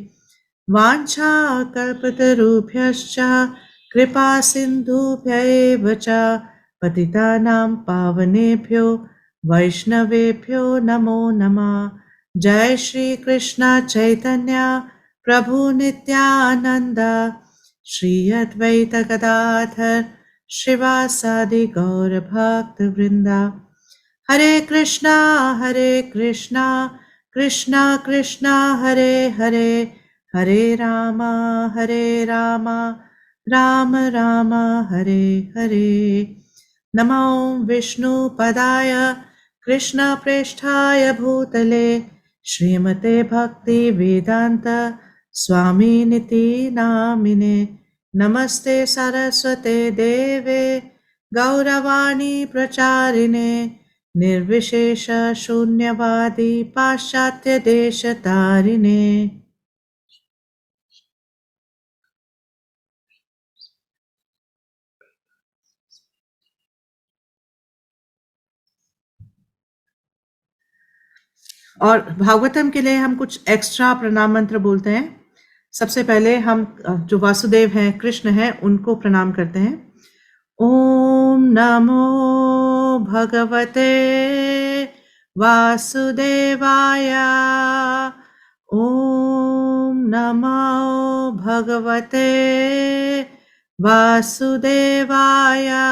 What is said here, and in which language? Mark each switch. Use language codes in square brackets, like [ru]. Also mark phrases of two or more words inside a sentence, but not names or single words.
[sa] वाञ्छाकल्पतरुभ्यश्च कृपा सिन्धुभ्यैव च पतितानां पावनेभ्यो वैष्णवेभ्यो नमो नमः। जय श्री कृष्ण चैतन्य प्रभु नित्यानंद श्री अद्वैत गदाधर श्रीवासादि गौर भक्त वृंदा। हरे कृष्णा कृष्णा कृष्णा हरे हरे, हरे राम राम राम हरे हरे। नमो विष्णुपदाय कृष्णप्रेष्ठाय भूतले श्रीमते भक्ति वेदांत स्वामिनिति नामिने। नमस्ते सरस्वते देवे गौरवाणी प्रचारिणे निर्विशेष शून्यवादी पाश्चात्य देश तारिणे। [hi] और भागवतम के लिए हम कुछ एक्स्ट्रा प्रणाम मंत्र बोलते हैं। सबसे पहले हम जो वासुदेव हैं, कृष्ण हैं, उनको प्रणाम करते हैं। [sa] ओम नमो भगवते वासुदेवाय। ओम नमो भगवते वासुदेवाय।